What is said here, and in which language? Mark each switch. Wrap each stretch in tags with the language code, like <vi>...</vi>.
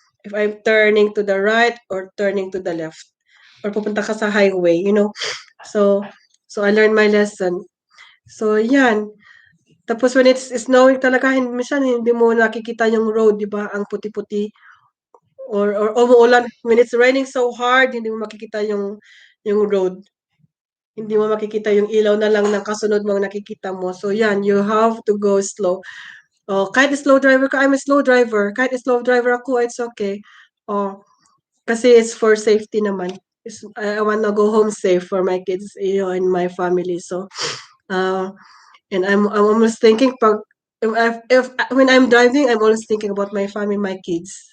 <en>If I'm turning to the right or turning to the left or</en> <tl>pupunta ka sa</tl> <en>highway. So so I learned my lesson. So yan.</en> <tl>Tapos</tl> <en>when it's snowing</en> <tl>talaga, minsan hindi mo nakikita yung road, di ba? Ang puti-puti. Or umuulan.</tl> <en>When it's raining so hard,</en> <tl>hindi mo makikita yung</tl> <en>road.</en> <tl>Hindi mo makikita yung ilaw na lang ng kasunod mo ang nakikita mo.</tl> <en>So yan, you have to go slow. Oh,</en> <tl>kahit slow driver ka,</tl> <en>I'm a slow driver.</en> <tl>Kahit slow driver ako,</tl> <en>it's okay. Oh, kasi it's for safety naman. I wanna go home safe for my kids, and my family. So, uh, and I'm almost thinking pag if when I'm driving, I'm always thinking about my family, my kids.</en>